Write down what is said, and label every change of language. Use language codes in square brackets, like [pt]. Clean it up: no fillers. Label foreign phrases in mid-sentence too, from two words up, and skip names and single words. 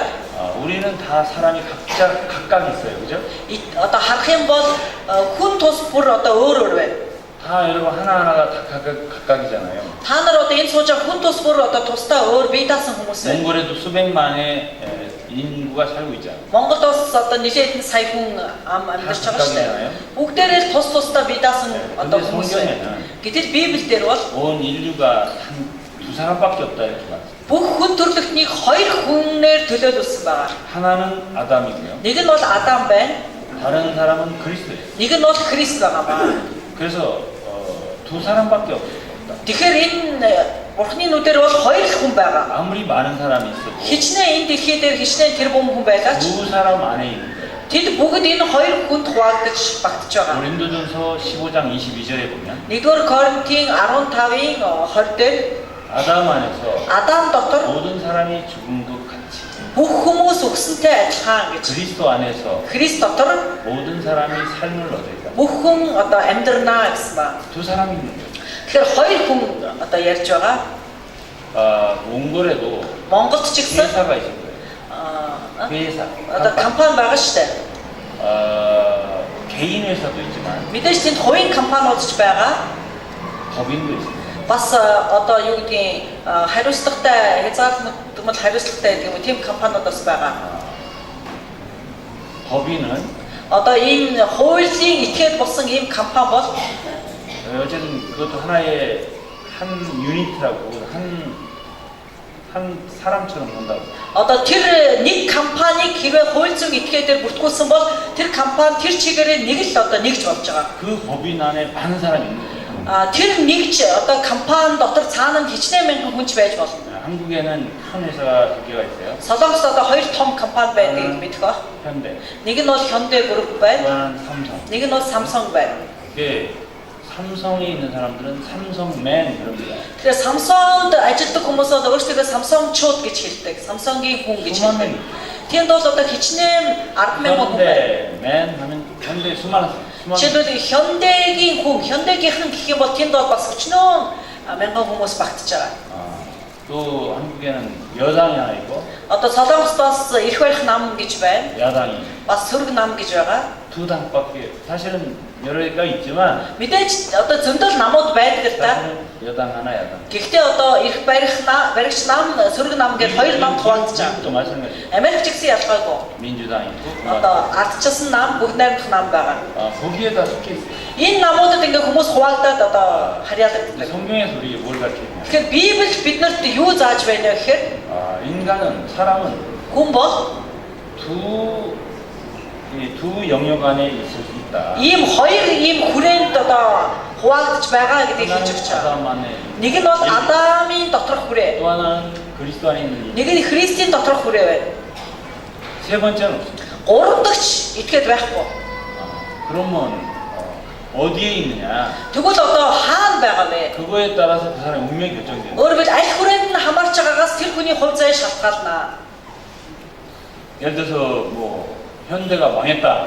[ko] 우리는 다 사람이 각각 있어요, 그죠? [mn] одоо харах юм бол хүн тус бүр одоо өөр өөр байна. [ko] 다 여러분 하나하나가 다 각각이잖아요. [mn] Та нар одоо энэ сууж байгаа хүн тус бүр одоо тусдаа өөр бие даасан хүмүүс байна. [ko] 몽골에도 수백만의 인구가 살고 있잖아요. [mn] Монголд бас одоо нэлээд сая хүн амьдарч байгаа шүү дээ. Бүгдээрээ л тус тусдаа бие даасан одоо хүмүүс байна. Гэтэл Библиэлд бол [ko] 온 인류가 두 사람밖에 없다 이렇게 말해요. [mn] бүх хүн төрлөختнийг хоёр хүнээр төлөөлүүлсэн байгаа. [ko] 하나는 아담이고요. [mn] Нэг нь бол Адам байна. [ko] 다른 사람은 그리스도예요. [mn] Нэг нь бол Христ байгаа маа. [ko] 그래서 두 사람밖에 없다. [mn] Тэгэхээр энэ Бурхны нүдээр бол хоёр хүн байгаа. [ko] 아무리 많은 사람이 있어도 [mn] Хичнээн энэ дэлхий дээр хичнээн тэр бүхэн хүн байлаач [ko] 두 사람 안에 있는 거예요. [mn] тэд бүгд энэ хоёр хүнд хуваагдаж багтаж байгаа. [ko] 고린도전서 15장 22절에 보면 [mn] 1-р Коринтын 15-ын 20 дээр [ko] 아담 안에서 [mn] Адам дотор [ko] 모든 사람이 죽은 것 같이 [mn] бүх хүмүүс өгсөнтэй адилхан гэж. [ko] 그리스도 안에서 [mn] Христ дотор [ko] 모든 사람이 삶을 얻어야 된다. [mn] бүх хүн одоо амьдрнаа гэсэн ба. [ko] 두 사람이 있는 거예요. [mn] Тэгэхээр хоёр хүн одоо ярьж байгаа. [ko] 몽골에도 [mn] Монголд ч гэсэн [ko] 회사가 있을 거예요. 회사. [mn] одоо компани байгаа шүү дээ. [ko] 개인 회사도 있지만 [mn] Мэдээж тэнд хувийн компаниуд ч байгаа. [ko] 법인도 있습니다. [mn] Бас одоо юу гэдгийг хариуцлагатай хязгаарлагдмал хариуцлагатай гэдэг юм тийм компаниуд бас байгаа. [ko] 법인은 [mn] Одоо ийм хуулийн этгээд болсон ийм компани бол [ko] 어쨌든 그것도 하나의 한 유니트라고 한 사람처럼 본다고. [mn] одоо тэр нэг компаниг хэрвээ хууль зүйн этгээдээр бүртгүүлсэн бол тэр компани тэр чигээрээ нэг л одоо нэгж болж байгаа. [ko] 그 법인 안에 많은 사람이 있는 거예요. [mn] Тэр нэгж одоо компани дотор цаана нь хичнээн мянган хүнч байж болно. [ko] 한국에는 큰 회사가 두 개가 있어요. [mn] Солонгост одоо хоёр том компани байдгийг мэдэх ба. [ko] 현대, [mn] Нэг нь бол Hyundai Group байна. [ko] 또한 삼성. [mn] Нэг нь бол Samsung байна. [ko] 이게 삼성에 있는 사람들은 삼성맨 그럽니다. [mn] Тэгэхээр Samsung-д ажилладаг хүмүүсээ өөрсдөө Samsung-чууд гэж хэлдэг. Samsung-гийн хүн гэж [ko] 수만 [mn] хэлдэг. [ko] 명. [mn] Тэнд бол одоо хичнээн 10,000 хүн байна. [ko] 현대맨 하면 현대 수많은 [mn] Жишээлбэл Hyundai-гийн хүн, Hyundai-гийнхэн гэх юм бол тэнд бол бас өчнөө мянган хүмүүс багтж байгаа. [ko] 또 한국에는 여당이 하나 있고 [mn] Одоо Солонгост бас эрх барих нам гэж байна. [ko] 야당이 [mn] Бас сөрөг нам гэж байгаа. [ko] 두 당밖에 사실은 여러 개가 있지만 [mn] Мэдээж одоо зөндөл намууд байдаг л да. [ko] 사실은 여당 하나 야당. [mn] Гэхдээ одоо эрх баригч нам, сөрөг нам гэж хоёр нам хуваагдаж байгаа. [ko] 또 마찬가지. [mn] Америк ч гэсэн ялгаагүй. [ko] 민주당 있고 [mn] Одоо ардчилсан нам, бүх найрамдах нам байгаа. [ko] 거기에다 속해 있어요. [mn] Энэ намуудад ингээ хүмүүс хуваагдаад одоо харьяалагддаг. [ko] 성경에서 우리에게 뭘 가르치냐? [mn] Тэгэхээр Библи биднэрт юу зааж байна вэ гэхээр [ko] 인간은 사람은 [mn] хүн бол [ko] 두 영역 안에 있을 수 있다. [mn] ийм хоёр ийм хүрээнд одоо хуваагдж байгаа гэдгийг хэлж өгч байгаа. [ko] 아담 안에 [mn] Нэг нь бол Адамын доторх хүрээ. [ko] 또 하나는 그리스도 안에 있는 [mn] Нэг нь Христийн доторх хүрээ байна. [ko] 세 번째는 없습니다. [mn] Гурав дахь этгээд байхгүй. [ko] 그러면 어디에 있느냐? [mn] Тэгвэл одоо хаана байгаа вэ? [ko] 그거에 따라서 그 사람의 운명이 결정돼요. [mn] Өөрөөр хэлбэл аль хүрээнд нь хамаарч байгаагаас тэр хүний хувь заяа шалтгаална. [ko] 예를 들어서 뭐 현대가 망했다.